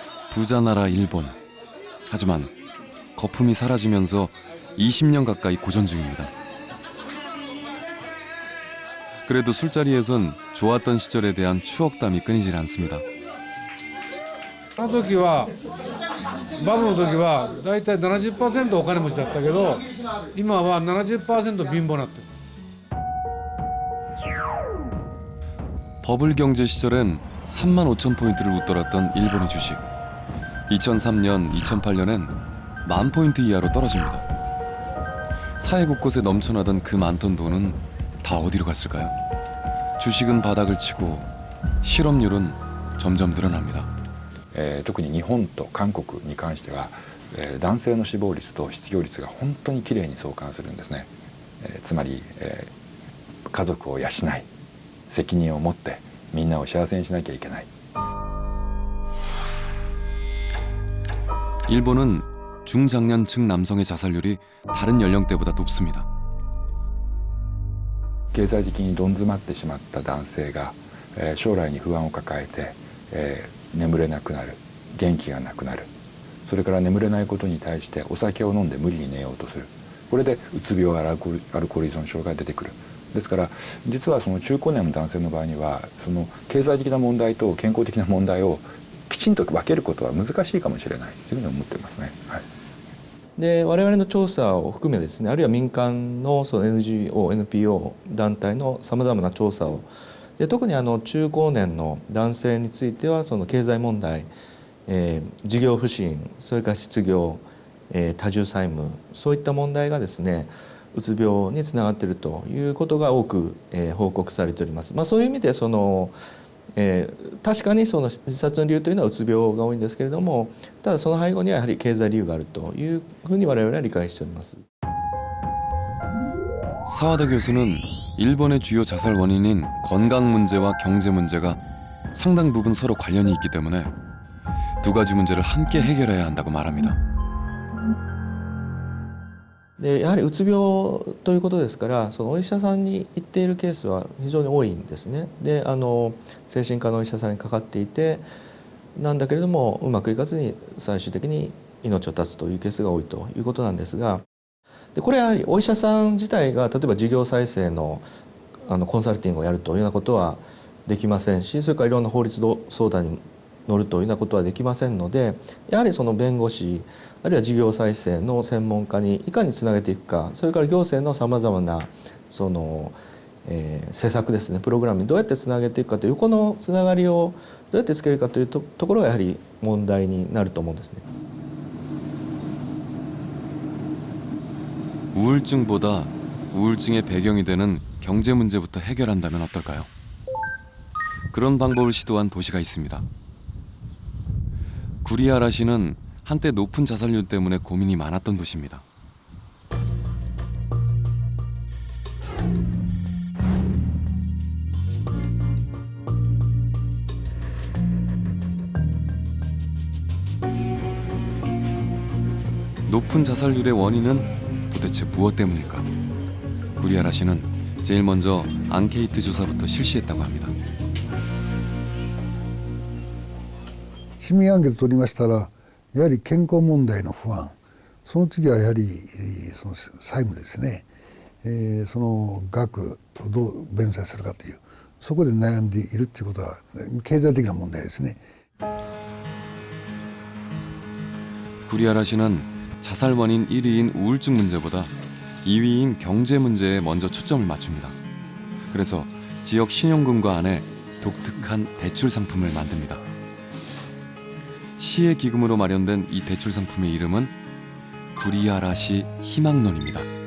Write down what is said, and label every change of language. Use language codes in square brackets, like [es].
[ko] 부자 나라 일본. 하지만 거품이 사라지면서 20년 가까이 고전 중입니다. 그래도 술자리에선 좋았던 시절에 대한 추억담이 끊이질 않습니다. [ja] あの時はバブルの時はだいたい 70% お金持ちだったけど今は 70% 貧乏になってる。 [ko] 버블 경제 시절엔 3만 5천 포인트를 웃돌았던 일본의 주식. 2003년, 2008년엔 10,000 포인트 이하로 떨어집니다. 사회 곳곳에 넘쳐나던 그 많던 돈은 다 어디로 갔을까요? 주식은 바닥을 치고 실업률은 점점 늘어납니다. [ja] 特に日本と韓国に関しては、男性の死亡率と失業率が本当にきれいに相関するんですね。つまり、家族を養い責任を持ってみんなを幸せにしなきゃいけない。 [ko] 일본은 중장년층 남성의 자살률이 다른 연령대보다 높습니다. [ja] 経済的にどん詰まってしまった男性が、将来に不安を抱えて、眠れなくなる、元気がなくなる、それから眠れないことに対してお酒を飲んで無理に寝ようとする。これでうつ病やアルコール依存症が出てくる。ですから実はその中高年の男性の場合にはその経済的な問題と健康的な問題をきちんと分けることは難しいかもしれないというふうに思っていますね。はい。で我々の調査を含めですね、あるいは民間のその NGO、NPO 団体のさまざまな調査をで、特に中高年の男性についてはその経済問題、事業不振、それから失業、多重債務、そういった問題がですねうつ病につながっているということが多く、報告されております。そういう意味でその確かにその自殺の理由というのはうつ病が多いんですけれども、ただその背後にはやはり経済理由があるというふうに我々は理解しております。 [ko] 사와다 교수는 일본의 주요 자살 원인인 건강 문제와 경제 문제가 상당 부분 서로 관련이 있기 때문에 두 가지 문제를 함께 해결해야 한다고 말합니다. [ja] でやはりうつ病ということですから、そのお医者さんに行っているケースは非常に多いんですね。で精神科のお医者さんにかかっていてなんだけれどもうまくいかずに最終的に命を絶つというケースが多いということなんですが、でこれはやはりお医者さん自体が例えば事業再生のコンサルティングをやるというようなことはできませんし、それからいろんな法律相談に乗るというようなことはできませんので、やはりその弁護士あるいは事業再生の専門家にいかにつなげていくか、それから行政のさまざまなその、施策ですね、プログラムにどうやってつなげていくかというこのつながりをどうやってつけるかというところがやはり問題になると思うんですね。 [ko] 우울증보다 우울증의 배경이 되는 경제 문제부터 해결한다면 어떨까요? 그런 방법을 시도한 도시가 있습니다. 구리아라시는 한때 높은 자살률 때문에 고민이 많았던 도시입니다. 높은 자살률의 원인은 도대체 무엇 때문일까? 구리아라시는 제일 먼저 앙케이트 조사부터 실시했다고 합니다. [ja] 市民アンケート取りましたら、やはり健康問題の不安、その次はやはりその債務ですね、その額をどう弁済するかという、そこで悩んでいるということは経済的な問題ですね。 [ko] 구리아라시는 자살 원인 1위인 우울증 문제보다 2위인 경제 문제에 먼저 초점을 맞춥니다. 그래서 지역 신용금고 안에 독특한 대출 상품을 만듭니다. 시의 기금으로 마련된 이 대출 상품의 이름은 구리아라시 희망론입니다.